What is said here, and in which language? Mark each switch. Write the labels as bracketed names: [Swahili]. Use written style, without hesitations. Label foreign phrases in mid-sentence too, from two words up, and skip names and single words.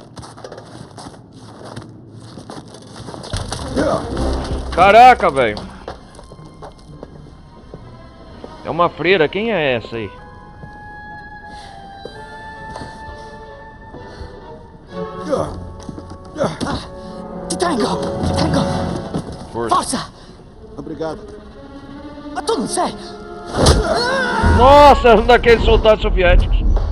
[Portuguese] Caraca, velho. É uma freira. Quem é essa aí? [Italian] Ti tengo! Ti tengo! [Portuguese] Força. [Italian] Forza! [Portuguese] Obrigado. [Italian] Ma tu non sei! [Portuguese] Nossa, um daqueles soldados soviéticos.